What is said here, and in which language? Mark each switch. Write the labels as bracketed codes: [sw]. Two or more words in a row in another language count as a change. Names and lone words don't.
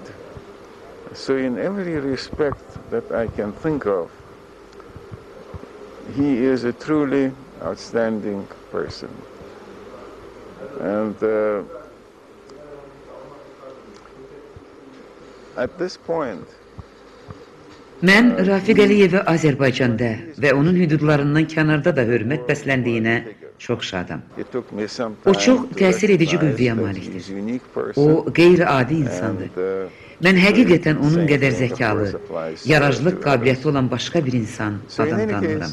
[en] So in every respect that I can think of, he is a truly outstanding person. And at this point, [az] Mən Rafiq Əliyevə Azərbaycanda və onun hüdudlarından kənarda da hörmət bəsləndiyinə çox şadam. O çox təsir edici qüvvəyə malikdir. O qeyri-adi insandır. Mən həqiqətən onun qədər zəkalı, yaraşıqlıq qabiliyyəti olan başqa bir insan, adam tanımıram.